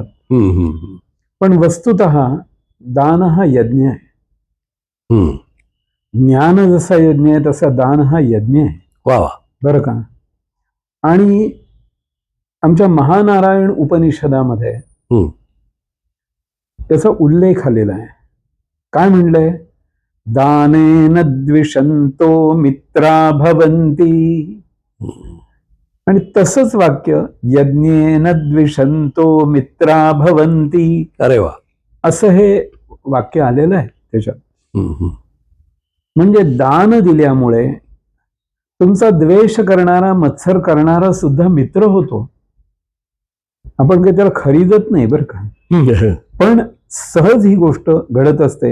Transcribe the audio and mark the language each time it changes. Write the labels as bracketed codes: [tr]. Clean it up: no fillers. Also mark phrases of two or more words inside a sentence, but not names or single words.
[mr] पण वस्तुतः दान हा यज्ञ आहे. ज्ञान जसा यज्ञ आहे तसा दान हा यज्ञ आहे. वा वा. बरं का. आणि आमच्या महानारायण उपनिषदामध्ये त्याचा उल्लेख आलेला आहे. काय म्हणलंय? [sa] दानेन द्विषंतो मित्रा भवन्ति. [mr] आणि तसंच वाक्य [sa] यज्ञेन द्विषंतो मित्रा भवन्ति. [mr] अरे वा. असं हे वाक्य आलेलं आहे त्याच्यात. म्हणजे दान दिल्यामुळे तुमचा द्वेष करणारा, मत्सर करणारा सुद्धा मित्र होतो. आपण काही त्याला खरीदत नाही बरं का, पण सहज ही गोष्ट घडत असते.